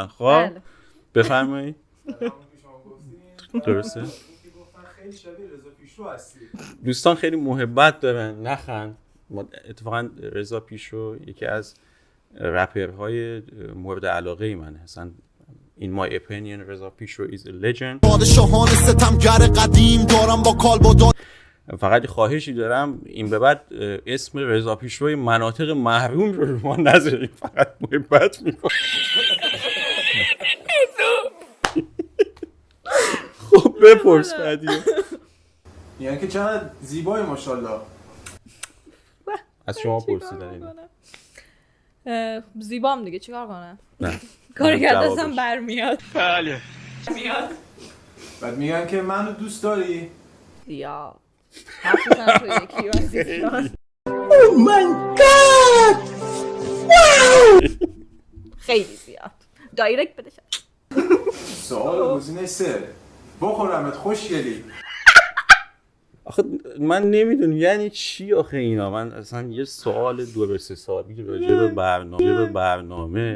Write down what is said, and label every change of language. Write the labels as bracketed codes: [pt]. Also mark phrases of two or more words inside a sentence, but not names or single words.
[fa] خب بفرمایید. درسته؟ خیلی شبیه رضا پیشرو هستی. دوستان خیلی محبت دارن، نخند. اتفاقا رضا پیشرو یکی از رپرهای مورد علاقه منه. اصلا [en] in my opinion [fa] رضا پیشرو [en] is a legend. [fa] پادشاهان ستمگر قدیم دارم با کالبد. فقط خواهشی دارم این به بعد اسم رضا پیشروی مناطق محروم رو ما نذاریم، فقط محبت میکنم. خب بپرس بعدی. یعنی که چقدر زیبایی ماشاءالله. از شما پرسیدن اینو. زیبام دیگه چیکار کنم؟ نه کاری که دستم برمیاد. بله. میاد. بعد میگن که منو دوست داری؟ یا حرفم تو یکی واسه [en] Oh my god! Wow! [fa] خیلی زیاد. دایرکت بده. سوال گزینه 3. بخورمت خوشگلی. آخه من نمیدونم یعنی چی آخه اینا. من اصلا یه سوال 2 3 سالی راجع به برنامه